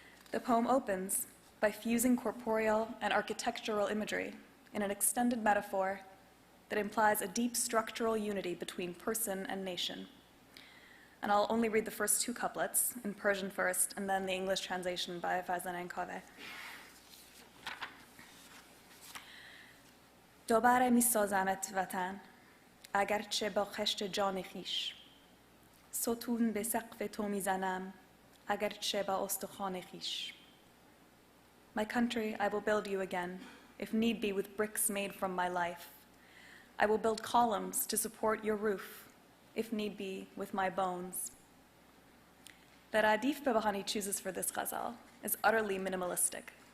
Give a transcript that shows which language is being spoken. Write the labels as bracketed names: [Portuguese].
[English] The poem opens by fusing corporeal and architectural imagery in an extended metaphor that implies a deep structural unity between person and nation. And I'll only read the first two couplets, in Persian first, and then the English translation by Farzaneh and Kaveh. [Persian] دوباره میسازمت وطن اگرچه با خشت جان خویش ستون به سقف تو میزنم اگرچه با استخوان خویش. [English] My country, I will build you again, if need be with bricks made from my life. I will build columns to support your roof, if need be with my bones. The radif Behbahani chooses for this ghazal is utterly minimalistic.